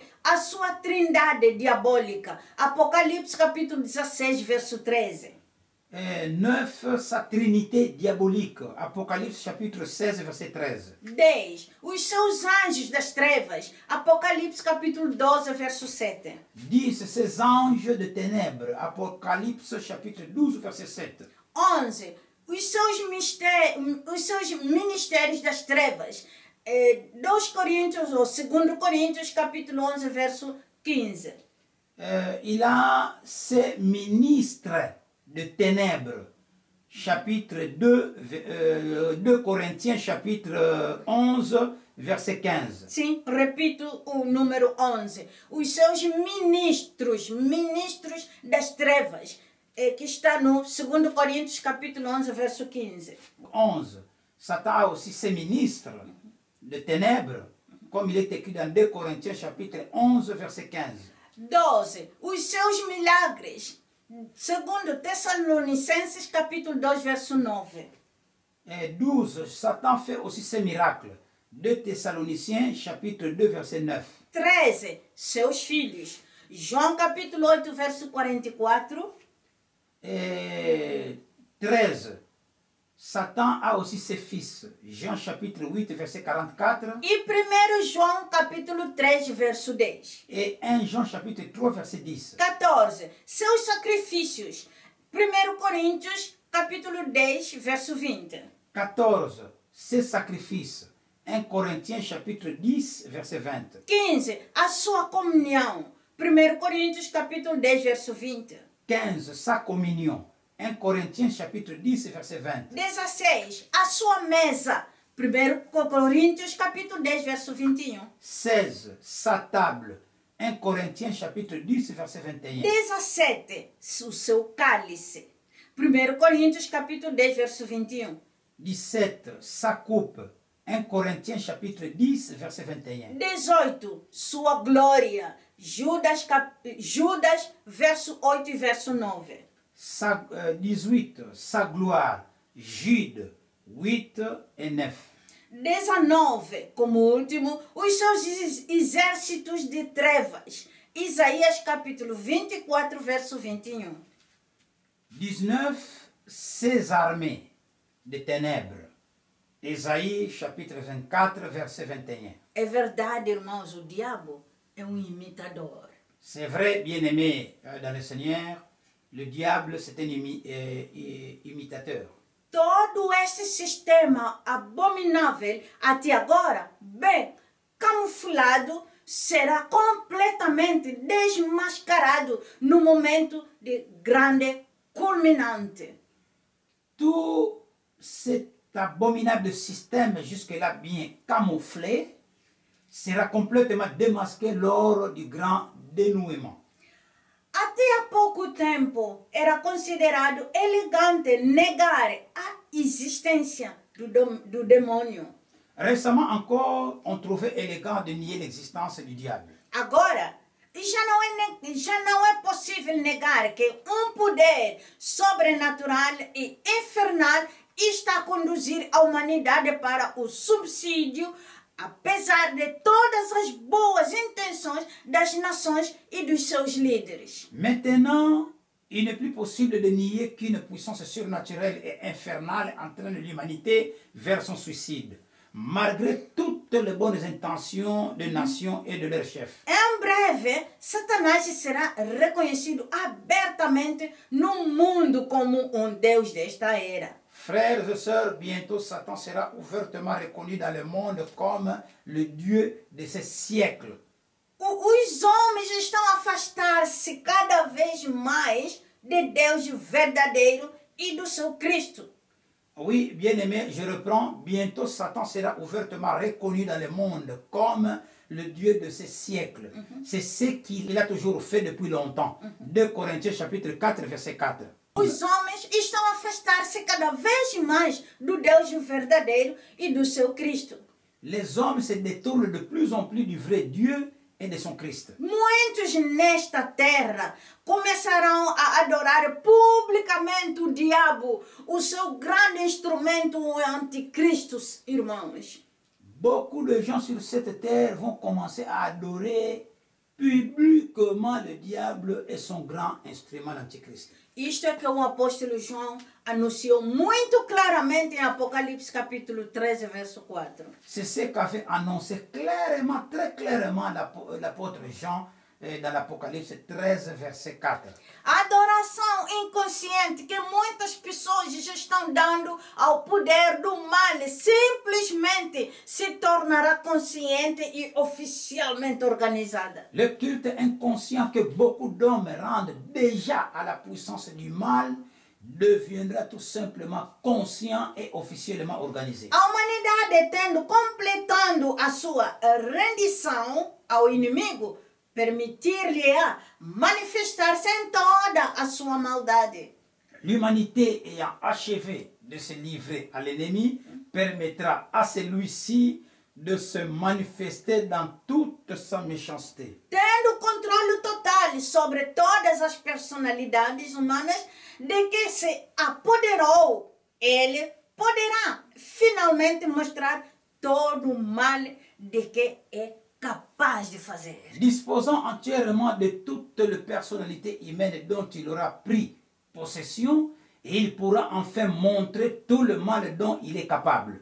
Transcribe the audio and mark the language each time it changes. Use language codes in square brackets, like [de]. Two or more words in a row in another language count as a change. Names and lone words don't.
[pt] A sua trindade diabólica. Apocalipse capítulo 16, verso 13. [fr] 9. Sa trinité diabolique. Apocalypse chapitre 16, verset 13. [pt] 10. Os seus anjos das trevas. Apocalipse capítulo 12, verso 7. [fr] 10. Ses anges de ténèbres. Apocalypse chapitre 12, verset 7. [pt] 11. Os seus ministérios das trevas. 2 Coríntios, ou 2 Coríntios, capítulo 11, verso 15. [fr] Il a ses ministres de ténèbres. Chapitre 2 Corinthiens, chapitre 11, verset 15. [pt] Sim, repito o número 11. Os seus ministros das trevas. Que está no 2 Coríntios capítulo 11, verso 15. [fr] 11. Satan a aussi ses ministres de ténèbres, comme il est écrit dans 2 Corinthiens chapitre 11, verset 15. [pt] 12. Os seus milagres. 2 Tessalonicenses capítulo 2, verso 9. [fr] Et 12. Satan fait aussi ses miracles. 2 Thessaloniciens chapitre 2, verset 9. [pt] 13. Seus filhos. João capítulo 8, verso 44. [fr] Et 13. Satan a aussi ses fils. Jean chapitre 8, verset 44. [pt] E 1 João capítulo 3, verso 10. [fr] Et 1 Jean chapitre 3, verset 10. [pt] 14. Seus sacrifícios. 1 Coríntios capítulo 10, verso 20. [fr] 14. Ses sacrifices. 1 Corinthiens chapitre 10, verset 20. [pt] 15. A sua comunhão. 1 Coríntios capítulo 10, verso 20. [fr] 15. Sa communion. 1 Corinthiens chapitre 10, verset 20. [pt] 16. A sua mesa. 1 Coríntios capítulo 10, verso 21. [fr] 16. Sa table. 1 Corinthiens chapitre 10, verset 21. [pt] 17. O seu cálice. 1 Coríntios capítulo 10, verso 21. [fr] 17. Sa coupe. 1 Corinthiens chapitre 10, verset 21. [pt] 18, sua glória. Judas, verso 8 e verso 9. [fr] 18, sa gloire. Jude 8 et 9. [pt] 19, como último, os seus exércitos de trevas. Isaías capítulo 24, verso 21. [fr] 19, ses armées de ténèbres. Isaïe chapitre 24, verset 21. [pt] É verdade, irmãos, o diabo é imitador. [fr] C'est vrai, bien-aimé dans le Seigneur, le diable c'est un imitateur. [pt] Todo este sistema abominável, até agora, bem camuflado, será completamente desmascarado no momento de grande culminante. [fr] Tout cet abominable système jusque-là bien camouflé sera complètement démasqué lors du grand dénouement. [pt] Até há pouco tempo era considerado elegante negar a existência do demônio. [fr] Récemment encore, on trouvait élégant de nier l'existence du diable. [pt] Agora, já não é possível negar que poder sobrenatural e infernal está a conduzir a humanidade para o subsídio, apesar de todas as boas intenções das nações e dos seus líderes. [fr] Maintenant, il n'est plus possible de nier qu'une puissance surnaturelle et infernale entraîne l'humanité vers son suicide, malgré toutes les bonnes intentions des nations et de leurs chefs. [pt] Em breve, Satanás será reconhecido abertamente no mundo como Deus desta era. [fr] Frères et sœurs, bientôt Satan sera ouvertement reconnu dans le monde comme le Dieu de ces siècles. [pt] Os homens estão a afastar-se cada vez mais de Deus verdadeiro e do seu Cristo. [fr] Oui, bien-aimé, je reprends. Bientôt Satan sera ouvertement reconnu dans le monde comme le Dieu de ces siècles. C'est ce qu'il a toujours fait depuis longtemps. 2 Corinthiens chapitre 4, verset 4. [pt] Os homens estão a afastar-se cada vez mais do Deus verdadeiro e do seu Cristo. [fr] Les hommes se détournent de plus en plus du vrai Dieu et de son Christ. [pt] Muitos nesta terra começarão a adorar publicamente o diabo, o seu grande instrumento, o anticristo, irmãos. [fr] Beaucoup de gens sur cette terre vont commencer à adorer publiquement le diable et son grand instrument l'antichrist. [pt] Isto é que o apóstolo João anunciou muito claramente em Apocalipse capítulo 13, verso 4. [fr] C'est ce qu'avait annoncé clairement, très clairement l'apôtre Jean dans l'Apocalypse 13, verset 4. [pt] A adoração inconsciente que muitas pessoas já estão dando ao poder do mal simplesmente se tornará consciente e oficialmente organizada. [fr] Le culte inconscient que beaucoup d'hommes rendent déjà à la puissance du mal deviendra tout simplement conscient et officiellement organisé. [pt] A humanidade completando a sua rendição ao inimigo, permitir-lhe manifestar-se em toda a sua maldade. [fr] L'humanité ayant achevé de se livrer à l'ennemi permettra à celui-ci de se manifester dans toute sa méchanceté. [pt] Tendo controle total sobre todas as personalidades humanas de que se apoderou, ele poderá finalmente mostrar todo o mal de que é capaz de fazer. [fr] Disposant entièrement de toutes les personnalités humaines dont il aura pris possession, il pourra enfin montrer tout le mal dont il est capable.